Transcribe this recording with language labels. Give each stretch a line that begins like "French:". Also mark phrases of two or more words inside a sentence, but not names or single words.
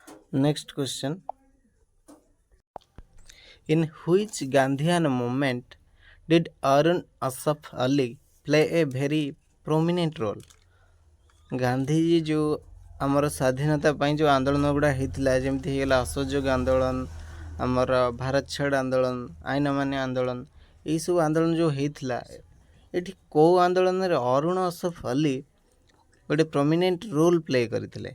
English: Next question. In which Gandhian movement did Arun Asaf Ali play a very prominent role?
Odia: ଗାନ୍ଧିଜୀ ଯେଉଁ ଆମର ସ୍ୱାଧୀନତା ପାଇଁ ଯେଉଁ ଆନ୍ଦୋଳନ ଗୁଡ଼ା ହେଇଥିଲା, ଯେମିତି ହେଇଗଲା ଅସହଯୋଗ ଆନ୍ଦୋଳନ, ଆମର ଭାରତ ଛାଡ଼ ଆନ୍ଦୋଳନ, ଆଇନ ଅମାନ୍ୟ ଆନ୍ଦୋଳନ, ଏଇସବୁ ଆନ୍ଦୋଳନ ଯେଉଁ ହେଇଥିଲା, ଏଠି କେଉଁ ଆନ୍ଦୋଳନରେ ଅରୁଣ ଅସଫ ଅଲି ଗୋଟେ
English: prominent role play
Odia: କରିଥିଲେ?